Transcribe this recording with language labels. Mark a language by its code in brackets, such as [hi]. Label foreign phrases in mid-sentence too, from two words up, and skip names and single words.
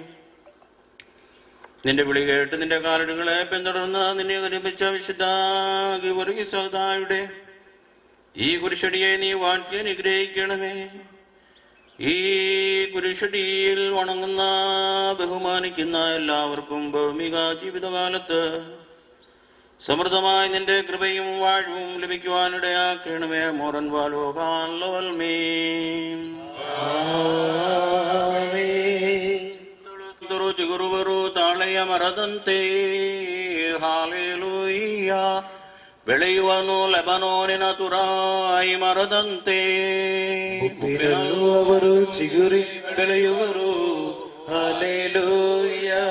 [ml] നിന്റെ വിളി കേട്ട് നിന്റെ കാലടികളെ പിന്തുടർന്ന് നിന്നെ ഒരുമിച്ച വിശുദ്ധ ഗീവർഗീസയുടെ ഈ കുരിശടിയെ നീ വാഴ്ത്തി അനുഗ്രഹിക്കണമേ. ഈ കുരിശടിയിൽ വണങ്ങുന്ന ബഹുമാനിക്കുന്ന എല്ലാവർക്കും ഭൗമിക ജീവിതകാലത്ത് സമൃദ്ധമായി നിന്റെ കൃപയും വാഴ്വും ലഭിക്കുവാനിടയാക്കണമേ. മോറൻ വാലോകാൽമേ [kn] ಗುರುವರು ತಾಳೆಯ ಮರದಂತೆ ಹಾಲೆಲೂಯ್ಯ ಬೆಳೆಯುವನು ಲೆಬನೋನಿನ ತುರಾಯಿ ಮರದಂತೆ. ಅವರು ಚಿಗುರಿ ಬೆಳೆಯುವರು ಹಾಲೆಲೂಯ್ಯ.